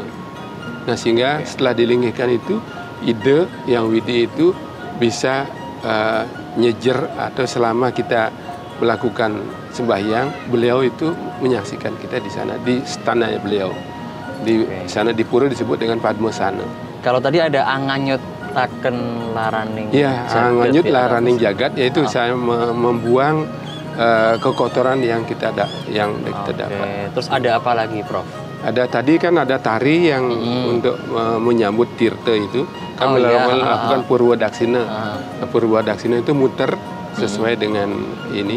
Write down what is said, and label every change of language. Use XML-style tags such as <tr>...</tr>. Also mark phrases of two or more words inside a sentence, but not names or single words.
<id>Nah, sehingga setelah dilinggihkan itu ide yang widi itu bisa nyejer atau selama kita melakukan sembahyang, beliau itu menyaksikan kita di sana, di stana beliau. Di sana di pura disebut dengan Padmasana. Kalau tadi ada</id> <ban>anganyut taken laraning.</ban> <id>Ya,</id> <ban>anganyut laraning jagat,</ban> <id>yaitu saya membuang kekotoran yang kita dapat. Terus ada apa lagi, Prof? Ada tadi kan ada tari yang untuk menyambut tirta itu kan melakukan Purwa Daksina. Purwa Daksina itu muter sesuai dengan ini.</id>